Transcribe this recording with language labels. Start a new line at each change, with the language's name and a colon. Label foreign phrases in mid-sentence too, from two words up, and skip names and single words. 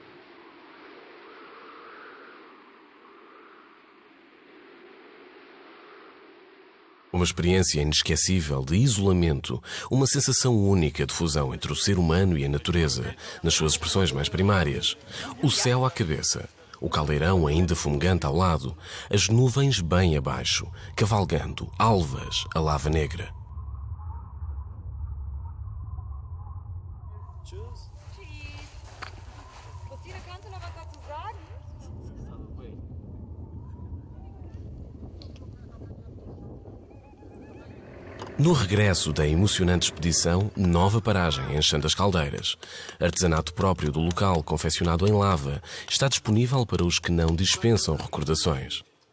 Portuguese: Uma experiência inesquecível de isolamento, uma sensação única de fusão entre o ser humano e a natureza, nas suas expressões mais primárias. O céu à cabeça, o caldeirão ainda fumegante ao lado, as nuvens bem abaixo, cavalgando, alvas, a lava negra.
German: Christine, kannst du noch was dazu sagen?
Portuguese: No regresso da emocionante expedição, nova paragem em Chã das Caldeiras. Artesanato próprio do local, confeccionado em lava, está disponível para os que não dispensam recordações.